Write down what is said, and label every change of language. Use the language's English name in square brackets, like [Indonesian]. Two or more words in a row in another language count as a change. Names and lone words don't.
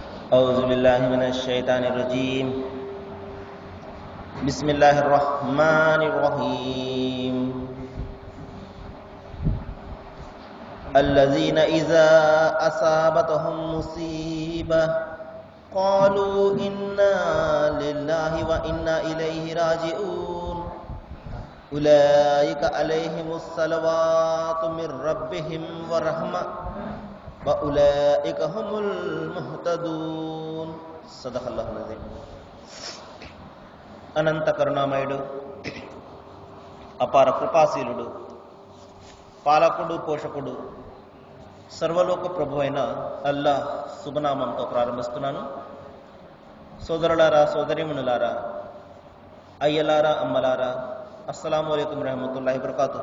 [Arabic] أعوذ بالله من الشيطان الرجيم بسم الله الرحمن الرحيم الذين إذا أصابتهم مصيبة قالوا إنا لله وإنا إليه راجعون أولئك عليهم الصلوات من ربهم ورحمة وأولئك هم المهتدون صدق الله العظيم. [Telugu] అనంత కరుణామయుడు, అపార కృపాశీలుడు, పాలకుడు, పోషకుడు, సర్వలోక ప్రభు అయిన అల్లాహ్ శుభనామంతో ప్రారంభిస్తున్నాను. సోదరులారా, సోదరీమణులారా, అయ్యలారా, అమ్మలారా, [Arabic] السلام عليكم ورحمة الله وبركاته.